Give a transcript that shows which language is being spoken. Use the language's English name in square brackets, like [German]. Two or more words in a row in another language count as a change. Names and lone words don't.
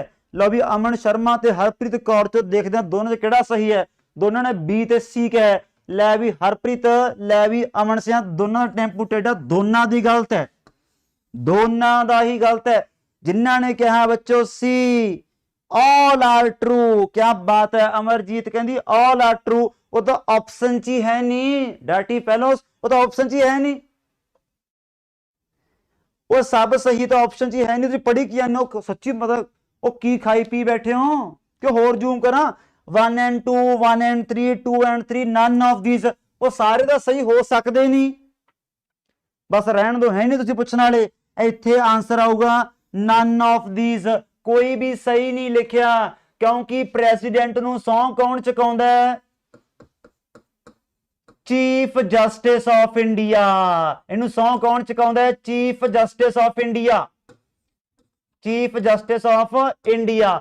[Punjabi] ਲਓ ਵੀ ਅਮਨ ਸ਼ਰਮਾ ਤੇ ਹਰਪ੍ਰੀਤ ਕੌਰ ਚੋਂ ਦੇਖਦੇ ਹਾਂ ਦੋਨਾਂ ਚ ਕਿਹੜਾ ਸਹੀ ਹੈ। ਦੋਨਾਂ ਨੇ ਬੀ ਤੇ ਸੀ ਕਿਹਾ। ਲੈ ਵੀ ਹਰਪ੍ਰੀਤ, ਲੈ ਵੀ ਅਮਨ ਸਿਆਂ, ਦੋਨਾਂ ਦਾ ਟੈਂਪੂ ਟੇਢਾ, ਦੋਨਾਂ ਦੀ ਗਲਤ ਹੈ, ਦੋਨਾਂ ਦਾ ਹੀ ਗਲਤ ਹੈ। ਜਿਨ੍ਹਾਂ ਨੇ ਕਿਹਾ ਬੱਚੋ ਸੀ, [English] all are true। [Hindi] क्या बात है। [Punjabi] ਅਮਰਜੀਤ ਕਹਿੰਦੀ [English] all are true। [Punjabi] ਉਹ ਤਾਂ ਆਪਸ਼ਨ ਚ ਹੀ ਹੈ ਨਹੀਂ, [English] dotty fellows, [Punjabi] ਉਹ ਤਾਂ ਆਪਸ਼ਨ ਚ ਹੀ ਹੈ ਨਹੀਂ। ਉਹ ਸਭ ਸਹੀ ਤਾਂ ਆਪਸ਼ਨ ਚ ਹੀ ਹੈ ਨਹੀਂ। ਤੁਸੀਂ ਪੜ੍ਹੀ ਕੀ ਜਾਂਦੇ ਹੋ ਸੱਚੀ? ਮਤਲਬ ਉਹ ਕੀ ਖਾਈ ਪੀ ਬੈਠੇ ਹੋ ਕਿ ਹੋਰ ਜ਼ੂਮ ਕਰਾਂ? [English] 1 and 2, 1 and 3, 2 and 3, none of these। [Punjabi] ਉਹ ਸਾਰੇ ਤਾਂ ਸਹੀ ਹੋ ਸਕਦੇ ਨਹੀਂ, ਬਸ ਰਹਿਣ ਦੋ, ਹੈ ਨਹੀਂ ਤੁਸੀਂ ਪੁੱਛਣ ਵਾਲੇ। ਇੱਥੇ ਆਂਸਰ ਆਊਗਾ [English] none of these। [Punjabi] ਕੋਈ ਵੀ ਸਹੀ ਨਹੀਂ ਲਿਖਿਆ, ਕਿਉਂਕਿ ਪ੍ਰੈਜ਼ੀਡੈਂਟ ਨੂੰ ਸਹੁੰ ਕੌਣ ਚੁਕਾਉਂਦਾ ਹੈ? [English] Chief Justice of India. [Punjabi] ਇਹਨੂੰ ਸਹੁੰ ਕੌਣ ਚੁਕਾਉਂਦਾ ਹੈ? [English] Chief Justice of India, Chief Justice of India.